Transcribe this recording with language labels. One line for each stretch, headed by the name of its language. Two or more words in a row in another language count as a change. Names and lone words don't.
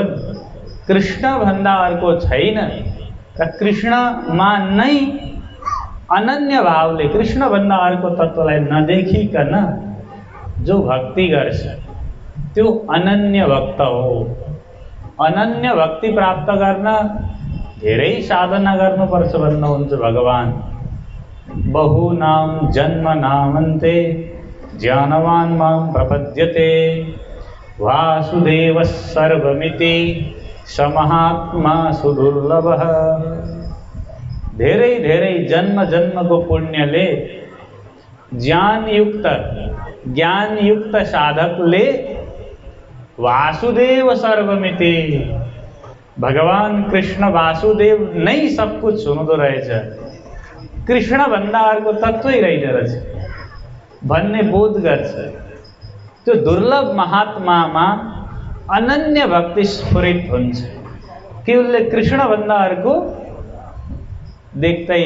Nepali: कृष्ण भन्दा अर्को छैन र कृष्णमा नै अनन्य भावले कृष्ण भन्दा अर्को तत्त्वलाई नदेखिकन जो भक्ति गर्छ त्यो अनन्य भक्त हो। अनन्य भक्ति प्राप्त गर्न धेरै साधना गर्नुपर्छ भन्नुहुन्छ भगवान।
Sanskrit: बहुनां जन्मनामन्ते ज्ञानवान् मां प्रपद्यते वासुदेवः सर्वमिति स महात्मा सुदुर्लभः।
Nepali: धेरै धेरै जन्म जन्मको पुण्यले ज्ञानयुक्त साधकले
Sanskrit: वासुदेव सर्वमिति,
Nepali: भगवान कृष्ण वासुदेव नै
Hindi: सब कुछ
Nepali: हुँदो रहेछ, कृष्ण भन्दा अर्को तत्त्वै रहेन रहेछ भन्ने बोध गर्छ। त्यो दुर्लभ महात्मामा अनन्य भक्ति स्फुरित हुन्छ कि उसले कृष्ण भन्दा अर्को देख्दैन।